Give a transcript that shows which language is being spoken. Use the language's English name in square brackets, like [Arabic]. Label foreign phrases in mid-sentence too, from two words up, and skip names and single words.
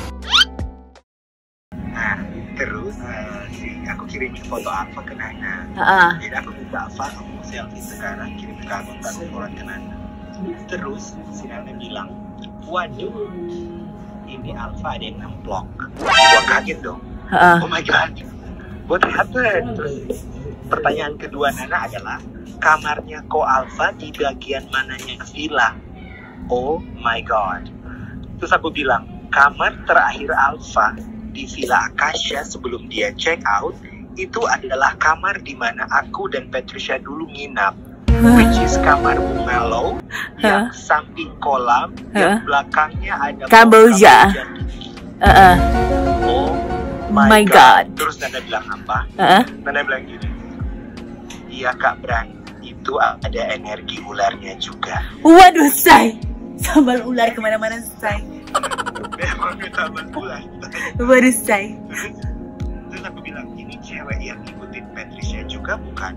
[Indonesian] Nah, terus aku kirimin foto Alfa ke Nana. Jadi aku minta Alfa, kamu selfie sekarang, kirim ke aku, ntar aku forward ke Nana. Terus si Nana bilang, waduh, ini Alfa ada yang nemplok. Gua kaget dong. [English] Oh my god, what happened? [Indonesian] Terus pertanyaan kedua Nana adalah, kamarnya Ko Alfa di bagian mananya villa? [English] Oh my god. [Indonesian] Terus aku bilang, kamar terakhir Alfa di Villa Acacia sebelum dia [English] check out [Indonesian] itu adalah kamar di mana aku dan Patricia dulu nginap, [English] which is [Indonesian] kamar Bungalow yang samping kolam, yang belakangnya ada Kamboja. [English] Oh my god. [Indonesian] Terus Nana bilang apa? Nana bilang gini, iya Kak Bran, itu ada energi ularnya juga. Waduh, Say. Sambal ular kemana-mana, Say. Memang sambal ular. Waduh, Say. Terus aku bilang, ini cewek yang ngikutin Patricia juga bukan?